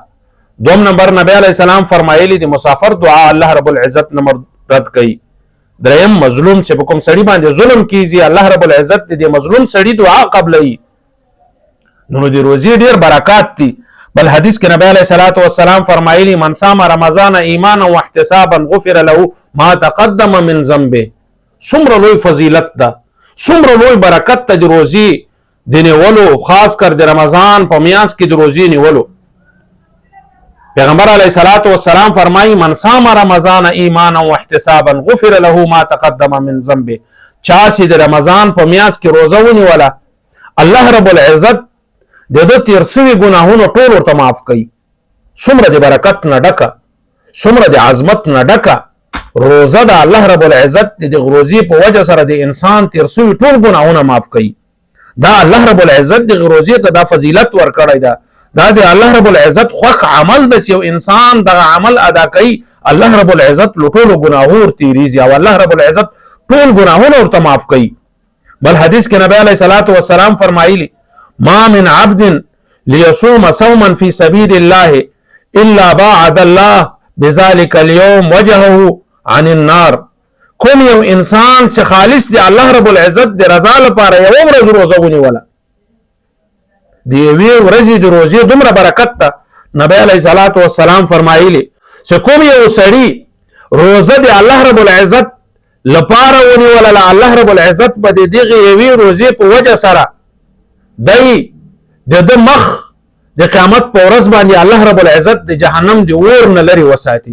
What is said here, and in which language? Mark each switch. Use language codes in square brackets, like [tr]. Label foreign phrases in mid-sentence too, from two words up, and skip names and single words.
[ps] دوم نمبر نبی [ar] علیہ السلام [ps] فرمایلی د مسافر دعا [ar] الله رب العزت [ps] نه رد کوي. دریم مظلوم چې په کوم سړي باندې ظلم کیږي [ar] الله رب العزت [ps] د مظلوم سړي دعا قبلوي. نو د روزي ډیر برکات دي. بل حدیث کې نبی [ar] علیہ الصلوۃ والسلام فرمایلی من صام رمضان ایمانا واحتسابا غفر له ما تقدم من ذنبه. [ps] څومره لوی فضیلت ده، څومره لوی برکت ته د روزي د نیولو، خاص کر د رمضان په میاس کې د روزي نیولو. [ar] پیغمبر علیہ الصلوۃ والسلام فرمایي من صام رمضان ایمانا واحتسابا غفر له ما تقدم من ذنبه. [ps] چا چې د رمضان په میاس کې روزه ونیوله [ar] الله رب العزت [ps] د ده تیر سوي ګناهونو ټول ورته معاف کوي. څومره د برکت نه ډکه، څومره د عظمت نه ډکه روزه ده. [ar] الله رب العزت [ps] د روزي په وجه سره د انسان تیر سوي ټول ګناهونه معاف کوي. دا [ar] الله رب العزت [ps] د روزي ته دا فضیلت ورکړی ده. دا د [ar] الله رب العزت [ps] خوښ عمل ده چې یو انسان دغه عمل ادا کوي [ar] الله رب العزت [ps] له ټولو ګناهونو ورتېرېږي او [ar] الله رب العزت [ps] ټول ګناهونه ورته معاف کوي. بل حدیث کې نبی [ar] علیہ الصلوۃ والسلام فرمایلی ما من عبد ليصوم صوما في سبيل الله الا باعد الله بذلك اليوم وجهه عن النار. [ps] کوم یو انسان چې خالص دی [ar] الله رب العزت [ps] د رضا لپاره یو ورځ روزه ونیوله، د یوې ورځې د روزې دومره برکت ده. نبی [ar] علیہ الصلوۃ والسلام [ps] فرمایلی چې کوم یو سړي روزه د [ar] الله رب العزت [ps] لپاره ونیوله [ar] الله رب العزت [ps] به د دغه یوې روزې په وجه سره دی د مخ د قیامت په ورځ باندې [ar] الله رب العزت [ps] د جهنم د اور نه لري وساتي.